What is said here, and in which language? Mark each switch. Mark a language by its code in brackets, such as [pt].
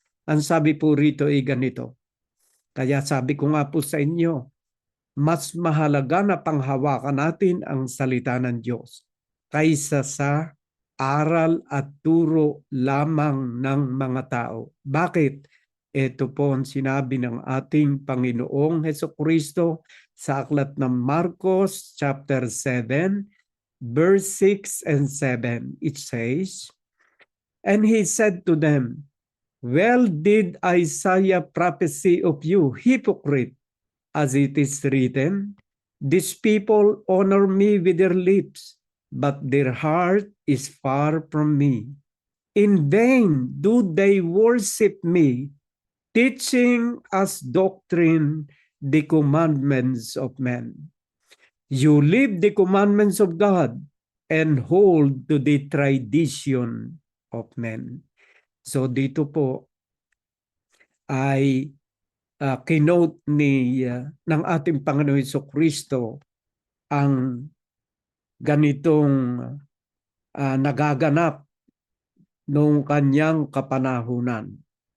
[tl] Ang sabi po rito ay ganito. Kaya sabi ko nga po sa inyo, mas mahalaga na panghawakan natin ang salita ng Diyos kaysa sa aral at turo lamang ng mga tao. Bakit? Ito po ang sinabi ng ating Panginoong Hesukristo sa aklat ng Marcos chapter 7 verse 6 and 7. [en] It says, "And he said to them, well did Isaiah prophesy of you, hypocrite, as it is written, these people honor me with their lips, but their heart is far from me. In vain do they worship me, teaching as doctrine the commandments of men. You leave the commandments of God and hold to the tradition of men." [tl] So dito po ay kinote ng ating Panginoon Hesukristo ang ganitong nagaganap noong kanyang kapanahunan.